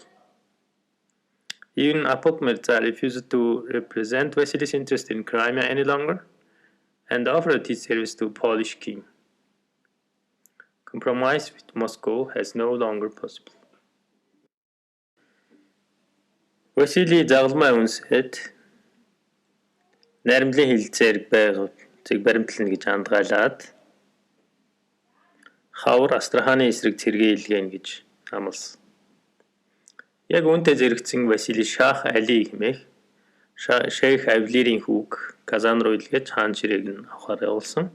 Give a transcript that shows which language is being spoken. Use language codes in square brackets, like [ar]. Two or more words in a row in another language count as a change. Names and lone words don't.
[en] Even Apok Mirza refused to represent Vasily's interest in Crimea any longer and offered his service to Polish king. Compromise with Moscow has no longer possible. [mn] Vasily загалмай үнсэд найрамдлын хилцээр байгааг баримтлана гэж андгаалаад хавар Астраханы эсрэг цэргээлгэн гэж амласан. Яг үүнтэй зэрэгцэн Васили Шах Али хэмээх Шейх Авлирийн хүүг Казан руу илгээж хаан ширээг нь авахар явуулсан.